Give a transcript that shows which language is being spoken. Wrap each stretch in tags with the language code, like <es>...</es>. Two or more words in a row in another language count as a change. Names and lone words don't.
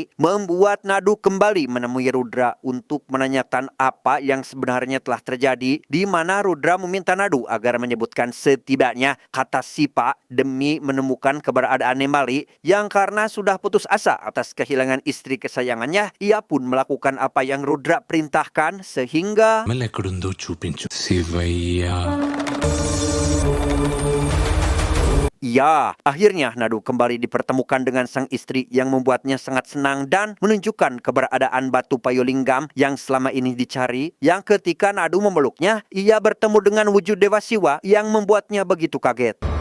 <id>membuat Nadu kembali menemui Rudra untuk menanyakan apa yang sebenarnya telah terjadi, di mana Rudra meminta Nadu agar menyebutkan setibanya kata Sipa demi menemukan keberadaan Nemali yang karena sudah putus asa atas kehilangan istri kesayangannya, ia pun melakukan apa yang Rudra perintahkan sehingga</id> <te>మళ్ళీ ఎక్కడుందో చూపించు శివయ్య.</te> <id>ya, akhirnya Nadu kembali dipertemukan dengan sang istri yang membuatnya sangat senang dan menunjukkan keberadaan batu Payulinggam yang selama ini dicari, yang ketika Nadu memeluknya, ia bertemu dengan wujud Dewa Siwa yang membuatnya begitu kaget.</id>